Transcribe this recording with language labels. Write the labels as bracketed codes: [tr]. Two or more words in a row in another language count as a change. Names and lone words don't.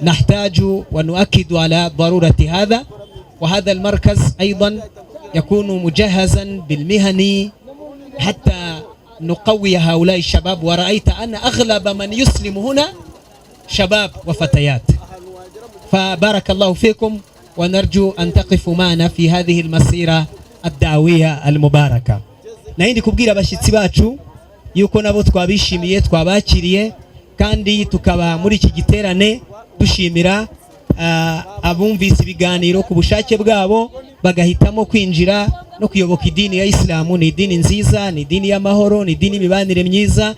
[ar] نحتاج ونؤكد على ضرورة هذا. وهذا المركز أيضا يكون مجهزا بالمهني حتى نقوي هؤلاء الشباب. ورأيت أن أغلب من يسلم هنا شباب وفتيات، فبارك الله فيكم ونرجو أن تقفوا معنا في هذه المسيرة الدعوية المباركة. نعيد كبيرة [rw] بشيتsi bacu yuko nabo twabishimiye twabakiriye kandi tukaba muri iki giterane dushimira abumvise ibiganiro ku bushake bwabo bagahitamo kwinjira no kuyoboka idini ya Islamu. Ni idini nziza, ni idini y'amahoro, ni idini imibanire myiza.